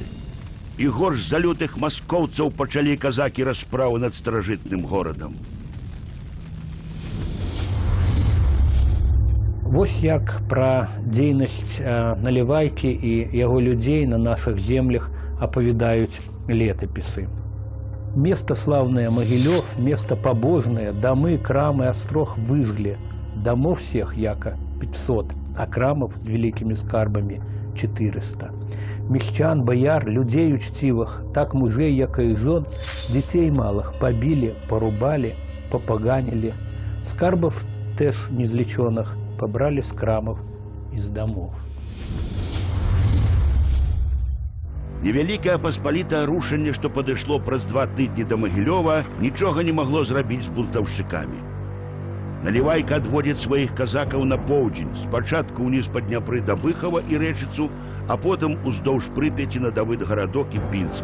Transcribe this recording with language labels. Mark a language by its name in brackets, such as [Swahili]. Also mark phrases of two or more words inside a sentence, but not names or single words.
[Belarusian] І горш за лютых маскоўцаў пачалі казакі расправу над старажытным горадам. Вось як пра дзейнасць Налівайкі і яго людзей на нашых землях апавядаюць летапісы. [Russian] Место славное Могилев, место побожное, домы, крамы, острог выжгли. Домов всех яко 500, а крамов великими скарбами 400. Мещан, бояр, людей учтивых, так мужей, яко и жен, детей малых побили, порубали, попоганили. Скарбов теж незлеченных побрали с крамов из домов. [Belarusian] Невялікае паспалітае рушэнне, што падышло праз 2 тыдні да Магілёва, нічога не магло зрабіць з бунтаўшчыкамі. Налівайка адводзіць сваіх казакаў на поўдзень, спачатку ўніз па Дняпры да Быхава і Рэчыцу, а потым уздоўж Прыпяці на Давыдгарадок і Пінск.